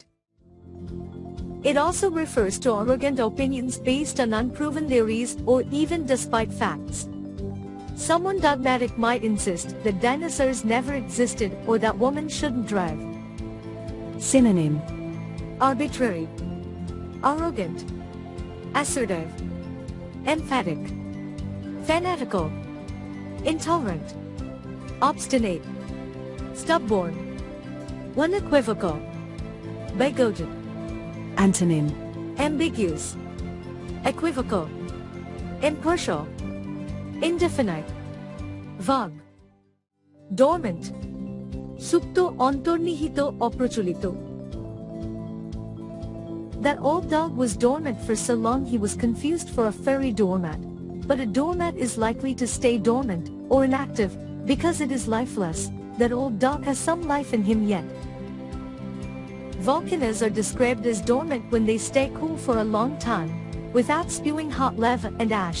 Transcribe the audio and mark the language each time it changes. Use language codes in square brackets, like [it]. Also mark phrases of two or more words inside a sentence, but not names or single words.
[en] It also refers to arrogant opinions based on unproven theories or even despite facts. Someone dogmatic might insist that dinosaurs never existed or that women shouldn't drive. Synonym. Arbitrary. Arrogant. Assertive. Emphatic. Fanatical. intolerant, obstinate, stubborn, unequivocal, bigoted, Antonym. ambiguous, equivocal, impartial, indefinite, vague, dormant, [bn] supto অন্তর্নিহিত অপ্রচলিত. [en] That old dog was dormant for so long he was confused for a furry doormat. But a doormat is likely to stay dormant, or inactive, because it is lifeless. That old dog has some life in him yet. Volcanoes are described as dormant when they stay cool for a long time, without spewing hot lava and ash.